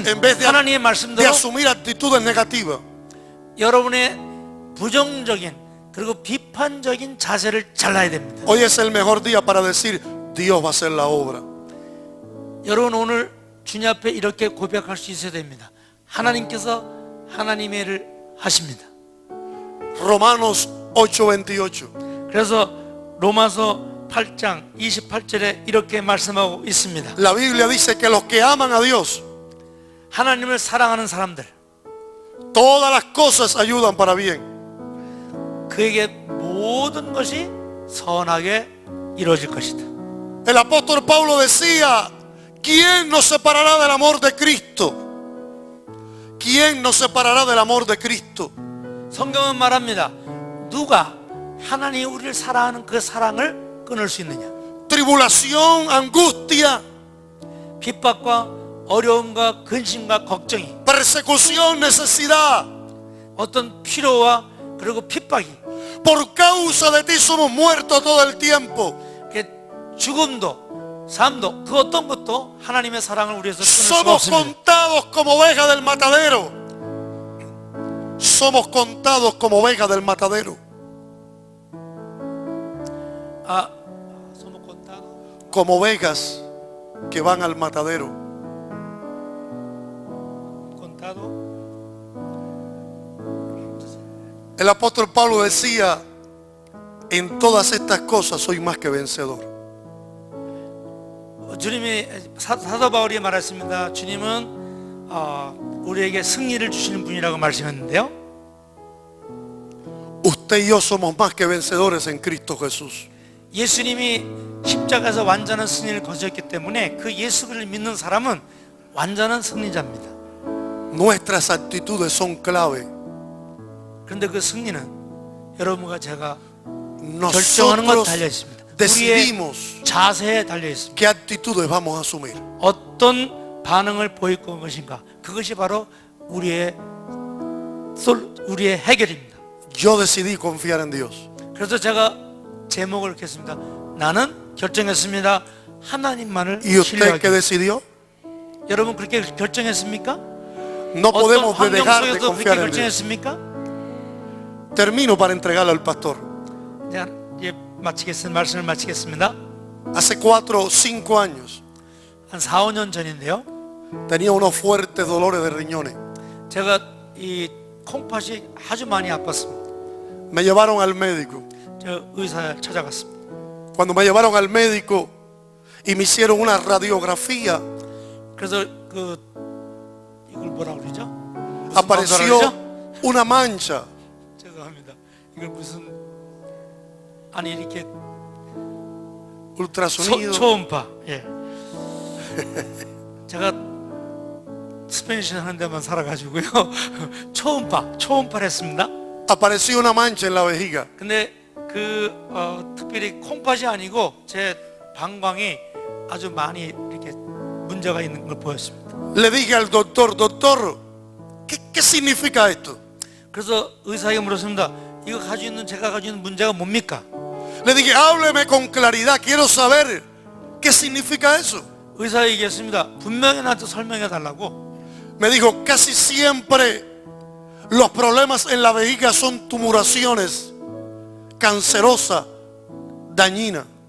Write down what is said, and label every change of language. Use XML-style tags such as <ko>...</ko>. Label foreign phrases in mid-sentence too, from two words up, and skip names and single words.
<es>en vez</es> <ko>하나님의</ko> <es>de</es> <ko>말씀대로</ko> <es>asumir actitudes negativas,</es> <ko>여러분의 부정적인 그리고 비판적인 자세를 잘라야 됩니다.</ko> <es>hoy es el mejor día para decir: Dios va a hacer la obra.</es> <ko>여러분 오늘 주님 앞에 이렇게 고백할 수 있어야 됩니다. 하나님께서 하나님의 일을 하십니다.</ko> <es>Romanos 8:28.</es> <ko>그래서 로마서 8장 28절에 이렇게 말씀하고 있습니다.</ko> <es>La Biblia dice que los que aman a Dios,</es> <ko>하나님을 사랑하는 사람들</ko> <es>todas las cosas ayudan para bien.</es> <ko>그에게 모든 것이 선하게 이루어질 것이다.</ko> <es>El apóstol Pablo decía: ¿quién nos separará del amor de Cristo? ¿Quién nos separará del amor de Cristo?</es> <ko>성경은 말합니다. 누가 하나님이 우리를 사랑하는 그 사랑을 끊을 수 있느냐?</ko> <es>tribulación, angustia,</es> <ko>핍박과 어려움과 근심과 걱정이,</ko> <es>persecución, necesidad.</es> <ko>어떤 필요와 그리고 핍박이,</ko> <es>Por causa de ti somos muertos todo el tiempo.</es> <ko>이렇게 죽음도 삶도 그 어떤 것도 하나님의 사랑을 우리에서 끊을 수</ko> <es>Somos</es> <ko>없습니다.</ko> <es>contados como ovejas del matadero. Somos contados como ovejas del matadero. 아, somos contados. Como ovejas que van al matadero. contado. El apóstol Pablo decía, en todas estas cosas soy más que vencedor.</es> <ko>주님이 사도 바울이 말했습니다. 주님은 우리에게 승리를 주시는 분이라고 말씀했는데요.</ko> <es>Usted y yo somos más que vencedores en Cristo Jesús.</es> <ko>예수님이 십자가에서 완전한 승리를 거두셨기 때문에 그 예수를 믿는 사람은 완전한 승리자입니다.</ko> <es>Nuestras actitudes son clave.</es> <ko>그런데 그 승리는 여러분과 제가 결정하는 것 달려</ko> <es>Nosotros</es> <ko>있습니다. 우리의</ko> <es>decidimos</es> <ko>자세에 달려 있습니다.</ko> <es>qué actitudes vamos a asumir.</es> <ko>어떤 반응을 보일 것인가? 그것이 바로 우리의 해결입니다.</ko> <es>Yo decidí confiar en Dios.</es> <ko>그래서 제가 제목을 이렇게 했습니다. 나는 결정했습니다. 하나님만을</ko> <es>¿Y usted qué</es> <ko>신뢰하기.</ko> <es>decidió?</es> <ko>여러분 그렇게 결정했습니까?</ko> <es>No</es> <ko>어떤</ko> <es>podemos</es> <ko>환경</ko> <es>dejar de</es> <ko>속에서 그렇게</ko> <es>confiar en Dios.</es> <ko>결정했습니까?</ko> <es>Termino para entregarlo al pastor.</es> <ko>이제 말씀을 마치겠습니다.</ko> <es>Hace 4 o 5 años</es> <ko>한 4, 5년 전인데요.</ko> <es>tenía unos fuertes dolores de riñones.</es> <ko>제가 이 콩팥이 아주 많이 아팠습니다.</ko> <es>Me llevaron al médico.</es> <ko>저 의사 찾아갔습니다.</ko> <es>Cuando me llevaron al médico y me hicieron una radiografía,</es> <ko>그래서 이걸 뭐라 그러죠? 무슨</ko> <es>apareció</es> <ko>검사를 하죠?</ko> <es>una mancha.</es> <ko>죄송합니다. 이걸 무슨 아니 이렇게</ko> <es>ultrasonido.</es> <ko>초음파. 예. 제가 스페니시 하는 데만 살아가지고요. 초음파를 했습니다.</ko> <es>Apareció una mancha en la vejiga.</es> <ko>근데 특별히 콩팥이 아니고 제 방광이 아주 많이 이렇게 문제가 있는 걸 보였습니다.</ko> <es>Le dije al doctor, doctor, ¿qué significa esto?</es> <ko>그래서 의사에게 물었습니다. 제가 가지고 있는 문제가 뭡니까?</ko> <es>Le dije, hábleme con claridad, quiero saber qué significa eso.</es> <ko>의사가 얘기했습니다. 분명히 나한테 설명해 달라고.</ko> <es>Me dijo, casi siempre los problemas en la vejiga son tumoraciones cancerosas, dañinas.</es>